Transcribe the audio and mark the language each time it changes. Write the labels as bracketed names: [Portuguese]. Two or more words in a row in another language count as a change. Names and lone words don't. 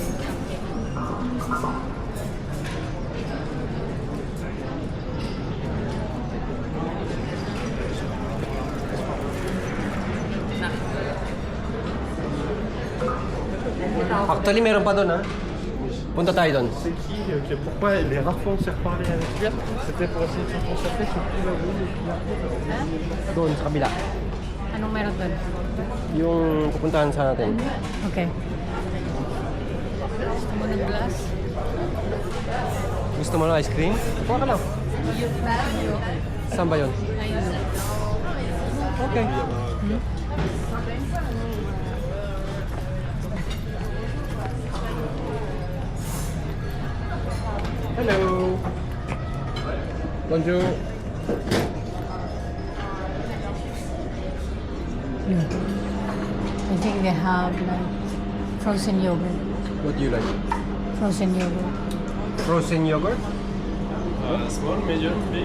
[Filipino] Actually, meron pa doon, ha? Punta tayo doon. [French] C'est qui pourquoi les rares fois on s'est reparlé avec lui, c'était pour essayer de se concentrer sur tout la roue. [Filipino] Ha? Doon, sa kabila. Anong meron doon? Yung pupuntahan sa natin. Okay. Gusto mo ng glass? Gusto mo ng ice cream? Kuha ka lang. Saan ba yun? Ayun. [English] Okay. Hello. [French] Bonjour. [English] I think they have like frozen yogurt. What do you like? Frozen yogurt. Frozen yogurt? Small, medium, big,